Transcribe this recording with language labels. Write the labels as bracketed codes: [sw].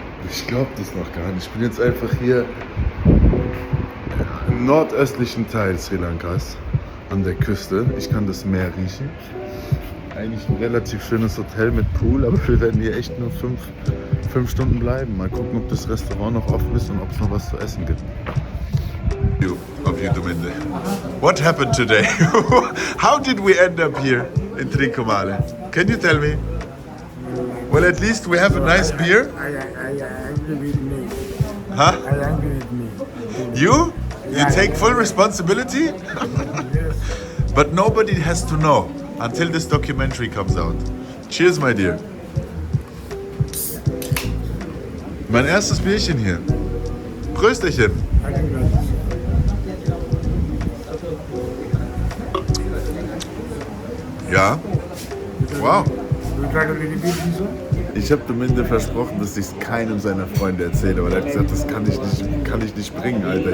[de] Ich glaube das noch gar nicht. Ich bin jetzt einfach hier im nordöstlichen Teil Sri Lankas, an der Küste. Ich kann das Meer riechen. Eigentlich ein relativ schönes Hotel mit Pool, aber wir werden hier echt nur 5 Stunden bleiben. Mal gucken, ob das Restaurant noch offen ist und ob es noch was zu essen gibt. [en] Of you, Dominde. What happened today? How did we end up here in Trincomalee? Can you tell me? Well, at least we have a nice beer. I agree with me. Huh? I agree with me. You? You take full responsibility? But nobody has to know until this documentary comes out. Cheers, my dear. [de] Mein erstes Bierchen hier. Prösterchen. Ja. Wow. Ich habe Dominde versprochen, dass ich es keinem seiner Freunde erzähle, aber er hat gesagt, das kann ich nicht bringen, Alter.